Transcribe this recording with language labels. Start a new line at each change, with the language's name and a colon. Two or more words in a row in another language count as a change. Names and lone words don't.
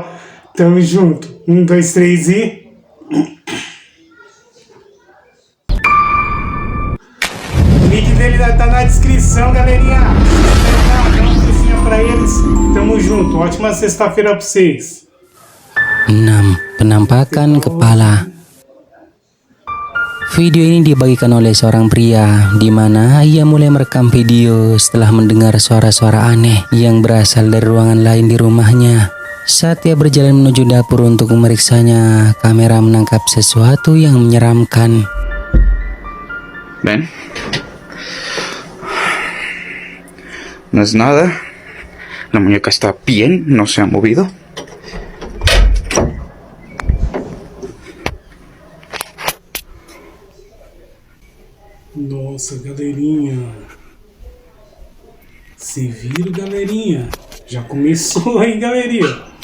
Portuguese: Tamo junto. 1, 2, 3 e... O link dele tá na descrição, galerinha. Dá uma coisinha pra eles. Tamo junto. Ótima sexta-feira pra vocês.
Indonesian: 6. Penampakan kepala. Video ini dibagikan oleh seorang pria di mana ia mulai merekam video setelah mendengar suara-suara aneh yang berasal dari ruangan lain di rumahnya. Saat ia berjalan menuju dapur untuk memeriksanya, kamera menangkap sesuatu yang menyeramkan.
Spanish: ¿Ven? No es nada. La muñeca está bien, no se ha movido.
Portuguese: Nossa, galerinha. Se vira, galerinha. Já começou aí, galerinha.